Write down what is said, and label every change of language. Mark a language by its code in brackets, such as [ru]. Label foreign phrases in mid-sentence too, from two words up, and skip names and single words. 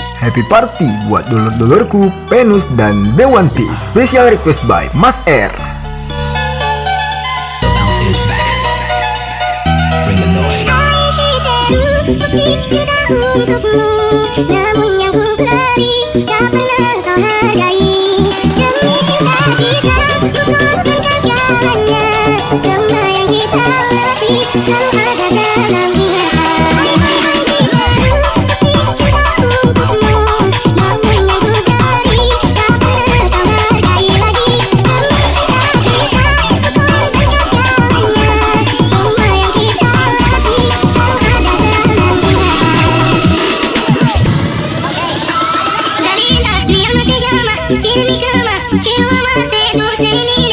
[en] happy party [id] buat dulur-dulurku, Penus dan Dewanti. [en] Special request by Mas R. [id] Namun yang ku beri tak pernah kau hargai. Demi cinta bisa ku korbankan segalanya. Semua yang kita lewati selalu ada dalam [es] tiene mi cama, quiero amarte dulce y linda.